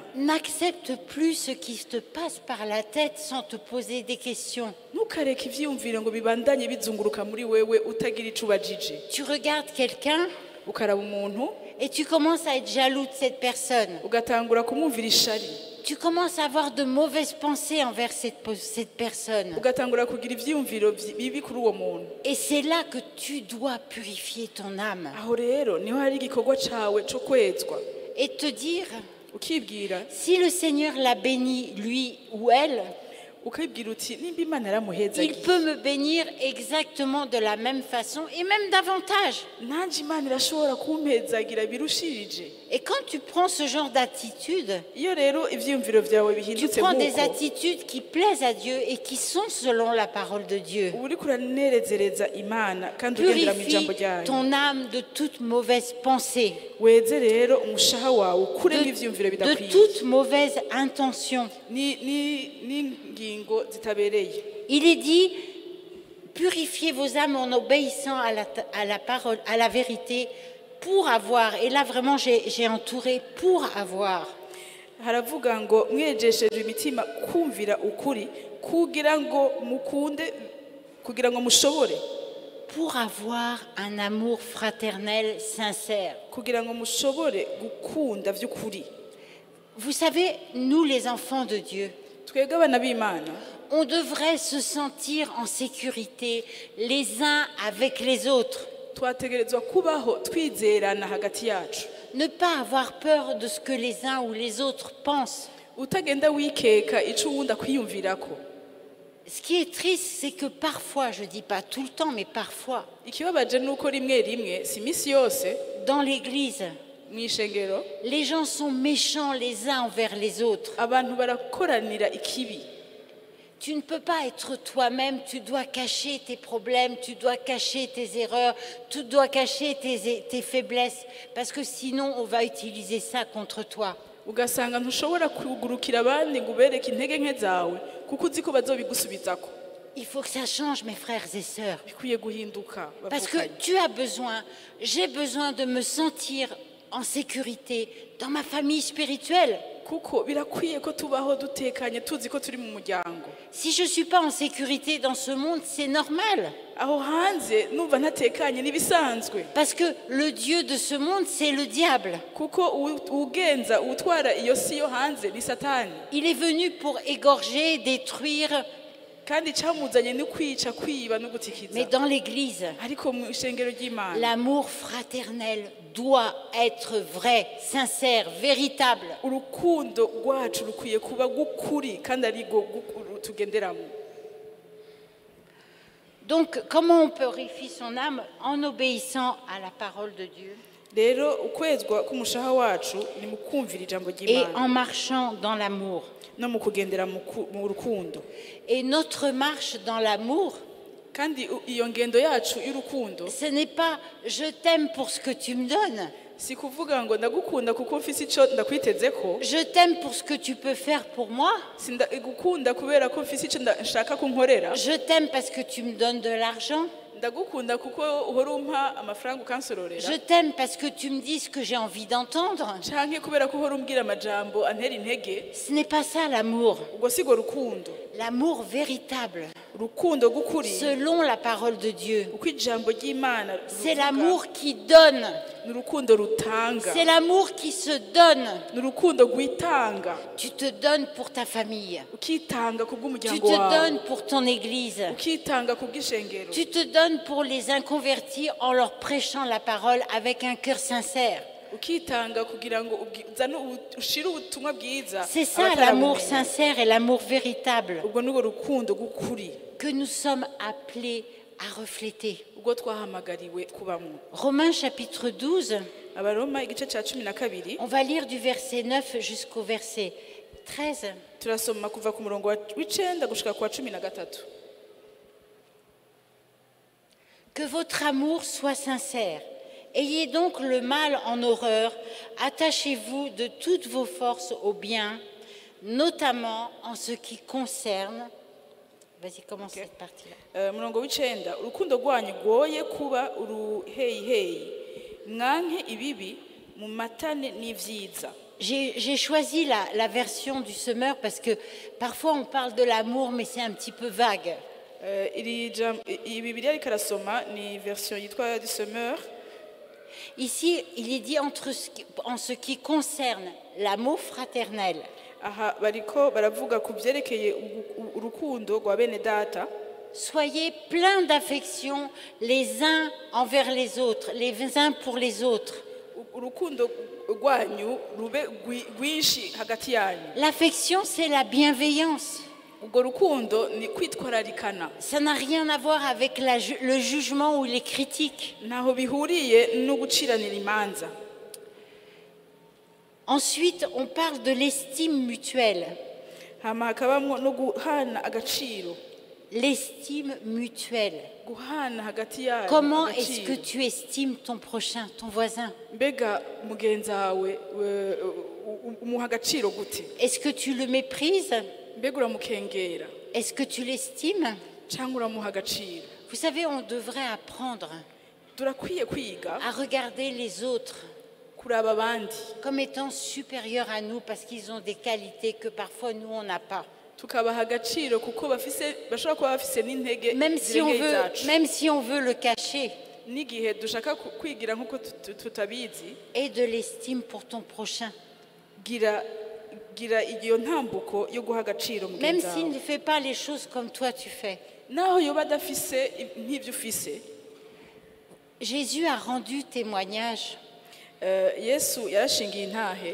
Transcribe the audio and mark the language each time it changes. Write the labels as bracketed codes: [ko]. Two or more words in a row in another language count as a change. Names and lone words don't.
[fr] N'accepte plus ce qui te passe par la tête sans te poser des questions. [rn] Ntukareke ivyiyumviro ngo bibandanye bizunguruka muri wewe utagira ico ubajije. [fr] Tu regardes quelqu'un [rn] Ukaraba umuntu [fr] et tu commences à être jaloux de cette personne. [rn] ugatangura kumwumvira ishari. [fr] Tu commences à avoir de mauvaises pensées envers cette personne. [rn] Ugatangura kugira ivyiyumviro bibi kuri uwo muntu. [fr] Et c'est là que tu dois purifier ton âme. [rn] Aho rero niho hari igikorwa cawe co kwezwa. [fr] Et te dire, [rn] Ukibwira [fr] si le Seigneur l'a béni, lui ou elle, [rn] ukibwira uti nimba Imana yaramuheza [fr] il peut me bénir exactement de la même façon et même davantage. [rn] nanje Imana irashobora kumpezagira birushirije. [fr] Et quand tu prends ce genre d'attitude, [rn] Iyo rero ivyiyumviro vyawe [fr] tu [rn] bihindutse [fr] prends des [rn] nk'uko [fr] attitudes qui plaisent à Dieu et qui sont selon la parole de Dieu. [rn] uba uriko uranezereza Imana kandi ugendera mu ijambo [fr] Purifie [rn] ryayo. [fr] ton âme de toute mauvaise pensée, [rn] Weze rero umushaha wawe ukuremo ivyiyumviro [fr] de [rn] bidakwiye [fr] toute mauvaise intention. [rn] n'ingingo zitabereye. [fr] Il est dit, purifiez vos âmes en obéissant à la parole, à la vérité, pour avoir. Et là, vraiment, j'ai entouré pour avoir. [rn] Haravuga ngo mwejesheje imitima kumvira ukuri kugira ngo mukunde kugira ngo mushobore [fr] Pour avoir un amour fraternel sincère. [rn] kugira ngo mushobore gukunda vy'ukuri. [fr] Vous savez, nous les enfants de Dieu, [rn] Twebwe abana b'Imana [fr] on devrait se sentir en sécurité les uns avec les autres. [rn] twategerezwa kubaho twizerana hagati yacu. [fr] Ne pas avoir peur de ce que les uns ou les autres pensent. [rn] Utagenda wikeka ico uwundi akwiyumvirako. [fr] Ce qui est triste, c'est que parfois, je ne dis pas tout le temps, mais parfois, [rn] Ikibabaje nuko rimwe rimwe si misi yose [fr] dans l'église, [rn] mw'ishengero [fr] les gens sont méchants les uns envers les autres. [rn] abantu barakoranira ikibi. [fr] Tu ne peux pas être toi-même, tu dois cacher tes problèmes, tu dois cacher tes erreurs, tu dois cacher tes faiblesses, parce que sinon on va utiliser ça contre toi. [rn] Ugasanga ntushobora kugurukira abandi ngo ubereke intege nke zawe kuko uzi ko bazobigusubizako. [fr] Il faut que ça change, mes frères et sœurs. [rn] Bikwiye guhinduka [fr] Parce que [rn] bavukanye. [fr] tu as besoin, j'ai besoin de me sentir en sécurité dans ma famille spirituelle. [rn] Kuko birakwiye ko tubaho dutekanye tuzi ko turi mu muryango. [fr] Si je ne suis pas en sécurité dans ce monde, c'est normal. [rn] Aho hanze numva ntatekanye nibisanzwe. [fr] Parce que le Dieu de ce monde, c'est le diable. [rn] Kuko ugenza utwara iyo si yo hanze ni Satani. [fr] Il est venu pour égorger, détruire, [rn] Kandi camuzanye ni kwica kwiba no [fr] mais [rn] gutikiza. [fr] dans l'Église, [rn] Ariko mu ishengero ry'Imana [fr] l'amour fraternel doit être vrai, sincère, véritable. [rn] urukundo rwacu rukwiye kuba gukuri kandi ari go tugenderamo. [fr] Donc, comment on purifie son âme? En obéissant à la parole de Dieu [rn] Rero ukwezwa k'umushaha wacu ni mu kumvira ijambo [fr] et [rn] ry'Imana [fr] en marchant dans l'amour. [rn] no mu kugendera mu rukundo. [fr] Et notre marche dans l'amour, [rn] Kandi iyo ngendo yacu y'urukundo [fr] ce n'est pas je t'aime pour ce que tu me donnes, [rn] si kuvuga ngo ndagukunda kuko mfise ico ndakwitezeko, [fr] je t'aime pour ce que tu peux faire pour moi, [rn] si ndagukunda kubera ko mfise ico nshaka ko nkorera, [fr] je t'aime parce que tu me donnes de l'argent, [rn] ndagukunda kuko uhora umpa amafaranga ukansororera, [fr] je t'aime parce que tu me dis ce que j'ai envie d'entendre. [rn] canke kubera ko uhora umbwira amajambo antera intege. [fr] Ce n'est pas ça l'amour. [rn] Ubwo si go rukundo. [fr] L'amour véritable, [rn] Urukundo gukuri [fr] selon la parole de Dieu, [rn] uko ijambo ry'Imana [fr] c'est [rn] ruvuga, [fr] l'amour qui donne, [rn] ni urukundo rutanga, [fr] c'est l'amour qui se donne. [rn] ni urukundo rwitanga, [fr] Tu te donnes pour ta famille, [rn] ukitanga [fr] tu [rn] kubw'umuryango [fr] te [rn] wawe, [fr] donnes pour ton église, [rn] ukitanga kubw'ishengero, [fr] tu te donnes pour les inconvertis en leur prêchant la parole avec un cœur sincère. [rn] ukitanga kugira ngo ushire ubutumwa bwiza. [fr] C'est ça [rn] abatarabumenye. [fr] l'amour sincère et l'amour véritable [rn] Ubwo ni urukundo gukuri [fr] que nous sommes appelés à refléter. [rn] ubwo twahamagariwe kubamwo. [fr] Romains chapitre 12, [rn] Abaroma igice ca 12 [fr] on va lire du verset 9 jusqu'au verset 13. [rn] turasoma kuva ku murongo w'icenda gushika kwa 13. [fr] Que votre amour soit sincère. Ayez donc le mal en horreur, attachez-vous de toutes vos forces au bien, notamment en ce qui concerne... Vas-y, commence cette partie-là. [rn] Murongo w'icenda, urukundo rwanyu rwoye kuba uruheyiheyi, mwanke ibibi, mumatane n'ivyiza. [fr] J'ai choisi la version du semeur parce que parfois on parle de l'amour, mais c'est un petit peu vague. [rn] Iyi Bibiliya ariko arasoma ni version yitwa [fr] du semeur. Ici, il est dit en ce qui concerne l'amour fraternel. [rn] Aha bariko baravuga ku byerekeye urukundo rwa bene data. [fr] Soyez pleins d'affection les uns envers les autres, les uns pour les autres. [rn] Urukundo rwanyu rube rwinshi hagati yanyu. [fr] L'affection, c'est la bienveillance. [rn] Ubwo rukundo ni kwitwararikana. [fr] Ça n'a rien à voir avec le jugement ou les critiques. [rn] Naho bihuriye no guciranira imanza. [fr] Ensuite, on parle de l'estime mutuelle. [rn] Hama hakabamwo no guhana agaciro. [fr] L'estime mutuelle. [rn] Guhana hagati yanyu. [fr] Comment est-ce que tu estimes ton prochain, ton voisin? [rn] Mbega mugenzi wawe umuha agaciro gute? [fr] Est-ce que tu le méprises? [rn] Mbega uramukengera? [fr] Est-ce que tu l'estimes? [rn] Cyangwa uramuha agaciro? [fr] Vous savez, on devrait apprendre [rn] Turakwiye kwiga [fr] à regarder les autres [rn] kuraba abandi [fr] comme étant supérieurs à nous parce qu'ils ont des qualités que parfois nous on n'a pas. [rn] tukabaha agaciro kuko bashobora kuba bafise n'intege [fr] Même si on veut le cacher. [rn] N'igihe dushaka kwigira nkuko tutabizi. [fr] Et de l'estime pour ton prochain. [rn] Gira iyo ntambuko yo guha agaciro mugenzi wawe. [fr] Même s'il ne fait pas les choses comme toi tu fais. [rn] Naho yoba adafise nk'ivyo ufise. [fr] Jésus a rendu témoignage. [rn] Yesu yarashingiye intahe